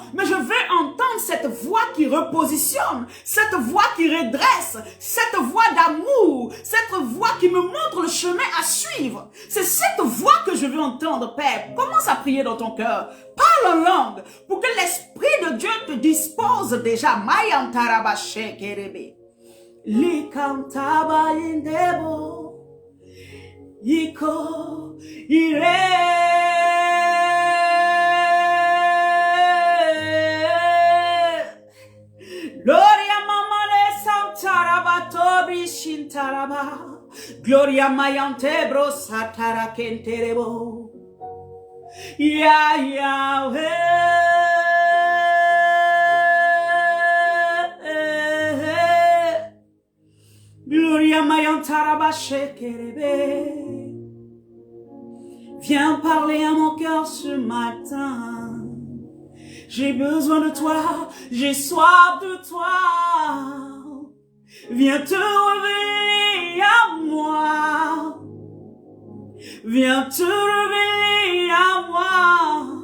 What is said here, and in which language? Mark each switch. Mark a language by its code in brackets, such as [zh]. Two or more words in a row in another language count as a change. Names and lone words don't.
[fr] Mais je veux entendre cette voix qui repositionne, cette voix qui redresse, cette voix d'amour, cette voix qui me montre le chemin à suivre. C'est cette voix que je veux entendre, Père. Commence à prier dans ton cœur. Parle en langue pour que l'Esprit de Dieu te dispose déjà. Mayantarabashe kerebe. Likantaba indebo. Iko ire Gloria mamale santaraba tobri shintaraba Gloria mayantebro satara kenterebo Ya Yahweh Gloria mayantara shekerebe. Viens parler à mon cœur ce matin. J'ai besoin de toi, j'ai soif de toi. Viens te révéler à moi. Viens te révéler à moi.